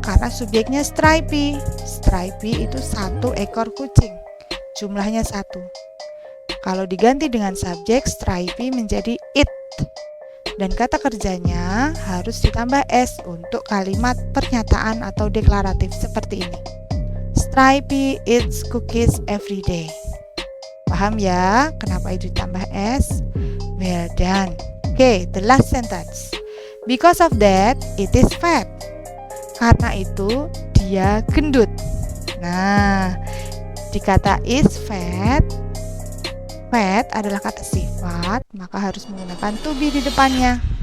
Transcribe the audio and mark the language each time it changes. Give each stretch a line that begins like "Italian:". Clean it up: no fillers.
Indonesian: Karena subjeknya Stripey. Stripey itu 1 ekor kucing, jumlahnya 1. Kalau diganti dengan subjek, Stripey menjadi it. Dan kata kerjanya harus ditambah s untuk kalimat pernyataan atau deklaratif seperti ini.
English: Stripey eats cookies every day.
Indonesian: Paham ya kenapa itu ditambah s?
English: Well done. Okay, the last sentence. Because of that, it is fat.
Indonesian: Karena itu dia gendut. Nah, di kata is fat, fat adalah kata sifat, maka harus menggunakan to be di depannya.